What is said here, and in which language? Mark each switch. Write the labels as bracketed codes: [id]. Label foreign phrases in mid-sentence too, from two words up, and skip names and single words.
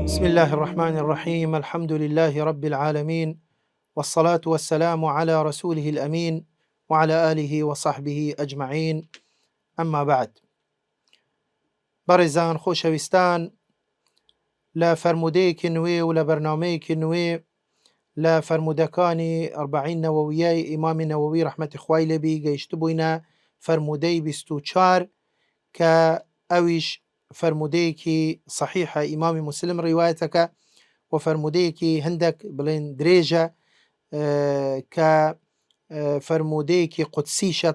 [ar] الله الرحمن الرحيم. الحمد لله رب العالمين، والصلاة والسلام على رسوله الأمين وعلى آله وصحبه أجمعين. أما بعد، [ckb] بەڕێزان خۆشەویستان، لە فەرموودەیەکی نوێ و لە بەرنامەیەکی نوێ لە فەرموودەکانی ئەربعین نەوەویەی ئیمامی نەوەوی ڕەحمەتی خوای لێبی گەیشت بووینە فەرموودەی 24 کە ئەویش فەرموودەیەکی صحیحە ئیمامی مسلم ڕیوایەتەکە و فەرموودەیەکی هەندێک بڵێن درێژە کە فەرموودەیەکی قودسیشە.